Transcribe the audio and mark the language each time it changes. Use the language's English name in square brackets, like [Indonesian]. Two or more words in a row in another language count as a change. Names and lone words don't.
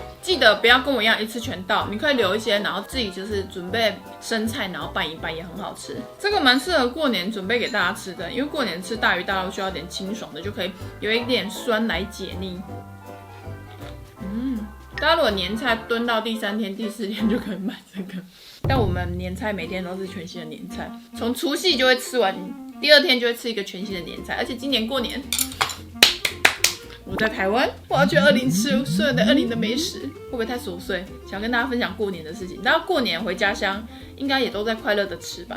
[Chinese] 記得不要跟我一樣一次全倒，你可以留一些，然後自己就是準備生菜，然後拌一拌也很好吃。這個蠻適合過年準備給大家吃的，因為過年吃大魚大肉需要點清爽的，就可以有一點酸來解膩。大家如果年菜蹲到第3天、第4天就可以買這個，但我們年菜每天都是全新的年菜，從除夕就會吃完，第2天就會吃一個全新的年菜，而且今年過年我在台灣，我要去20吃所有的20的美食，會不會太瑣碎？想跟大家分享過年的事情，大家過年回家鄉應該也都在快樂的吃吧？